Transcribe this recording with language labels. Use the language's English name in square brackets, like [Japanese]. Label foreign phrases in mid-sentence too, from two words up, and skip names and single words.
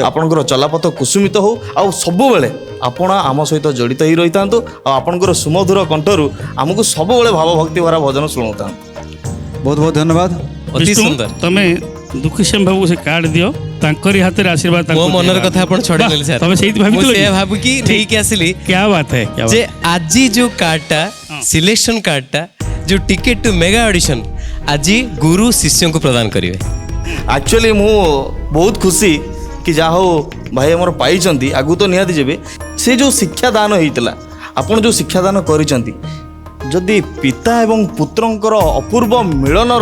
[Odia] ଆପଣଙ୍କର ଚଲାପଥ କୁସୁମିତ ହଉ, ଆଉ ସବୁବେଳେ ଆପଣ ଆମ ସହିତ ଜଡ଼ିତ ହେଇ ରହିଥାନ୍ତୁ, ଆଉ ଆପଣଙ୍କର ସୁମଧୁର କଣ୍ଠରୁ ଆମକୁ ସବୁବେଳେ ଭାବଭକ୍ତି ଭରା ଭଜନ ଶୁଣାଉଥାନ୍ତୁ। ବହୁତ ବହୁତ ଧନ୍ୟବାଦ। ଅତି ବିଷ୍ଣୁ, ସୁନ୍ଦର। ତମେ ଦୁଃଖୀଶ୍ୟାମ ବାବୁ ସେ କାର୍ଡ ଦିଅ, ତାଙ୍କରି ହାତରେ ଆଶୀର୍ବାଦ ମୋ ମନର କଥା ଆପଣ ଛଡ଼େଇ ନେଲେ ସାର୍। ତମେ ସେଇଠି ମୁଁ ଭାବିଥିଲ ସେଇଆ କି? ଭାବିକି ନେଇକି ଆସିଲି [Hindi] क्या बात है, क्या [Odia] ଯେ [Hindi] बात [Odia] ଆଜି ଯୋଉ କାର୍ଡଟା ସିଲେକ୍ସନ କାର୍ଡଟା ଯୋଉ [English] ticket to mega audition [Odia] ଆଜି ଗୁରୁ ଶିଷ୍ୟଙ୍କୁ ପ୍ରଦାନ କରିବେ। ଆକ୍ଚୁଆଲି ମୁଁ ବହୁତ ଖୁସି କି ଯାହା ହଉ ଭାଇ ଆମର ପାଇଛନ୍ତି, ଆଗକୁ ତ ନିହାତି ଯିବେ। ସେ ଯେଉଁ ଶିକ୍ଷାଦାନ ହେଇଥିଲା, ଆପଣ ଯେଉଁ ଶିକ୍ଷାଦାନ କରିଛନ୍ତି, ଯଦି ପିତା ଏବଂ ପୁତ୍ରଙ୍କର ଅପୂର୍ବ ମିଳନର